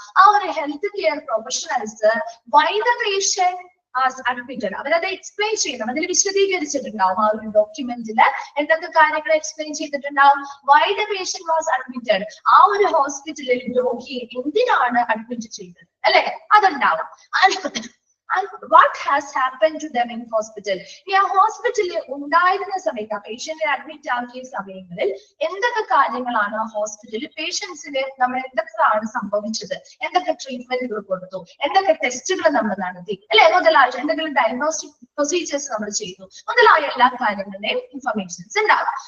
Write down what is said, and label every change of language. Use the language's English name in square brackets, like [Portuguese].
[Malayalam] ആ ഒരു health care professionals [English] why the patient admitted [Malayalam] അവരത് എക്സ്പ്ലെയിൻ ചെയ്യണം. അതിൽ വിശദീകരിച്ചിട്ടുണ്ടാവും. ആ ഒരു ഡോക്യുമെന്റില് എന്തൊക്കെ കാര്യങ്ങൾ എക്സ്പ്ലെയിൻ ചെയ്തിട്ടുണ്ടാവും. [English] why the patient was admitted, [Malayalam] ആ ഒരു ഹോസ്പിറ്റലിൽ രോഗിയെ എന്തിനാണ് അഡ്മിറ്റ് ചെയ്തത് അല്ലെ? അതുണ്ടാവും. [English] And what has happened to them in hospital? [Malayalam] ഈ ഹോസ്പിറ്റലിൽ ഉണ്ടായിരുന്ന സമയത്ത് ആ പേഷ്യന്റിനെ അഡ്മിറ്റ് ആക്കിയ സമയങ്ങളിൽ എന്തൊക്കെ കാര്യങ്ങളാണ് ആ ഹോസ്പിറ്റലിൽ പേഷ്യൻസിന് നമ്മൾ എന്തൊക്കെയാണ് സംഭവിച്ചത്, എന്തൊക്കെ ട്രീറ്റ്മെന്റുകൾ കൊടുത്തു, എന്തൊക്കെ ടെസ്റ്റുകൾ നമ്മൾ നടത്തി അല്ലെ, മുതലായ എന്തെങ്കിലും ഡയഗ്നോസ്റ്റിക് പ്രൊസീജിയേഴ്സ് നമ്മൾ ചെയ്തു, മുതലായ എല്ലാ കാര്യങ്ങളുടെയും ഇൻഫർമേഷൻസ് ഉണ്ടാവും.